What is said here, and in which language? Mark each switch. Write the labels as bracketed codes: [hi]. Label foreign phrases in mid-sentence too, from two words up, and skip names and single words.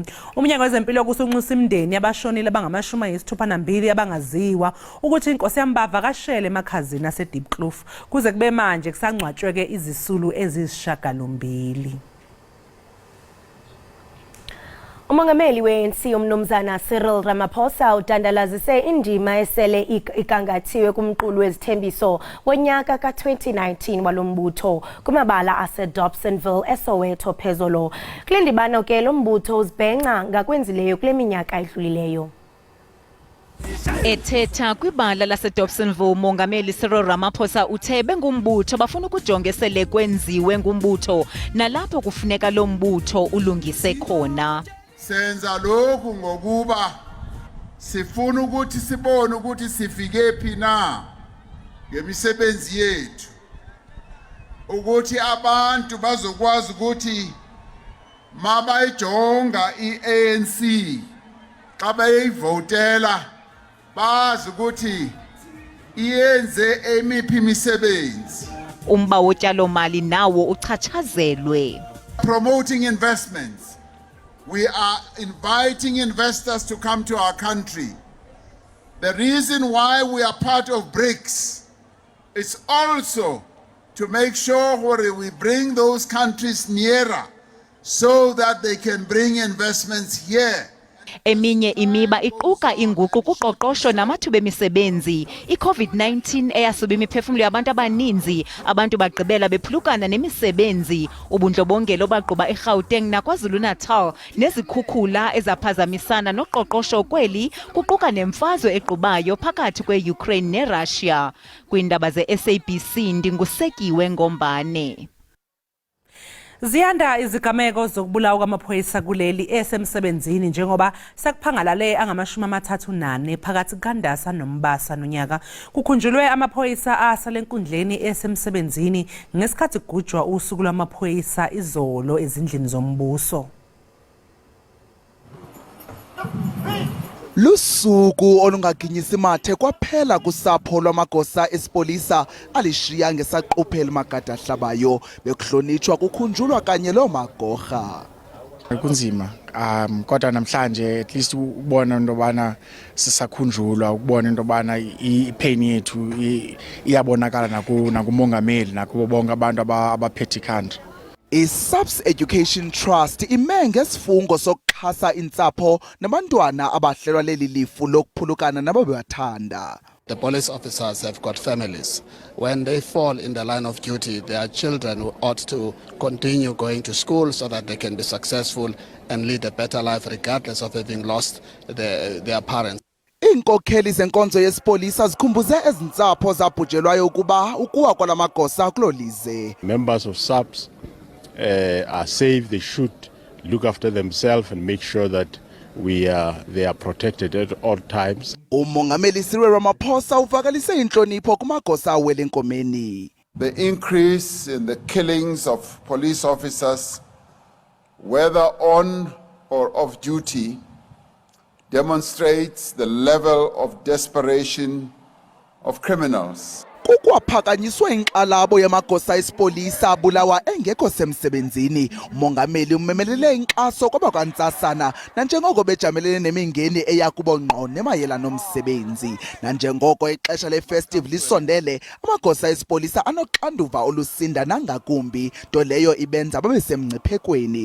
[zu] Umnyango wezempilo kusunxusa imndeni abashonile abangama-62 abangaziwa ukuthi inkosi yambavakashele emakhazini ase-Deep Kloof kuze kube manje kusangcwatshwe izisulu ezisishiyagalombili. [xh] Umongameli we-ANC umnumzana Cyril Ramaphosa udandalazise indima esele igangathiwe kumqulu wezithembiso wonyaka ka-2019 walombutho kumabala ase-Dobsonville eSoweto phezolo. Kule ndibano ke lo mbutho uzibhenca ngakwenzileyo kule minyaka edlulileyo. Ethetha kwibala laseDobsonville umongameli Cyril Ramaphosa uthe bengumbutho bafuna ukujonga esele kwenziwe ngumbutho nalapho kufuneka lo mbutho ulungise khona. Senza lokhu ngokuba sifuna ukuthi sibone ukuthi sifike phi na ngemisebenzi yethu ukuthi abantu bazokwazi ukuthi mabayijonga iANC xa bayivotela bazi ukuthi iyenze emiphi imisebenzi. Umba wotyalo mali nawo uchatshazelwe. [en] Promoting investments. We are inviting investors to come to our country. The reason why we are part of BRICS is also to make sure we bring those countries nearer so that they can bring investments here. [xh] Eminye imiba iquka inguqu kuqoqosho namathuba emisebenzi. I-COVID-19 eyasuba imiphefumlo yabantu abaninzi, abantu bagqibela bephulukana nemisebenzi. Ubundlobongela obaqhuba eGauteng naKwaZulu-Natal nezikhukhula ezaphazamisana noqoqosho kweli kuquka nemfazwe equbayo phakathi kwe-Ukraine neRussia. Kwiindaba ze-SABC ndingusekiwe Ngombane. [zu] Ziyanda izigameko zokubulawa kwamaphoyisa kuleli esemsebenzini njengoba sekuphangalale angama-34 phakathi kukaNdasa noMbasa nonyaka. Kukhunjulwe amaphoyisa asale enkundleni esemsebenzini ngesikhathi kugujwa usuku lwamaphoyisa izolo ezindlini zombuso. [xh] Lusuku olungaginyisi mathe kwaphela kusapho lwamagosa esipolisa alishiya ngesaquphe magada ahlabayo bekuhlonitshwa kukhunjulwa kanye lo magorha. Kunzima kodwa namhlanje [en] at least [xh] ubona into bana sisakhunjulwa, ukubona into bana ipain yethu iyabonakala nakumongameli nakubo bonke abantu abaphethe country. I-SABC Education Trust ime ngesifungo sokuxhasa intsapho nabantwana abahlelwa leli lifu lokuphulukana nababebathanda. [en] The police officers have got families. When they fall in the line of duty, their children ought to continue going to school so that they can be successful and lead a better life regardless of having lost their parents. [xh] Iinkokheli zenkonzo yesipolisa zikhumbuze ezintsapho zabhujelwayo ukuba ukuwa kwalamagosa kulolize. [en] Members of SABC are safe. They should look after themselves and make sure that they are protected at all times. [xh] Umongameli Cyril Ramaphosa uvakalise inhlonipho kumagosa awele enkomeni. The increase in the killings of police officers, whether on or off duty, demonstrates the level of desperation of criminals. Kukwaphakanyiswa inkxalabo yamagosa esipolisa abulawa engekho semsebenzini. Umongameli umemelele inkxaso kwabakwantsasana nanjengoko bejamelene nemingeni eyakubo ngqo nemayela nomsebenzi. Nanjengoko ixesha le-festive lisondele, amagosa esipolisa anoxanduva olusinda nangakumbi, nto leyo ibenza babe semngciphekweni.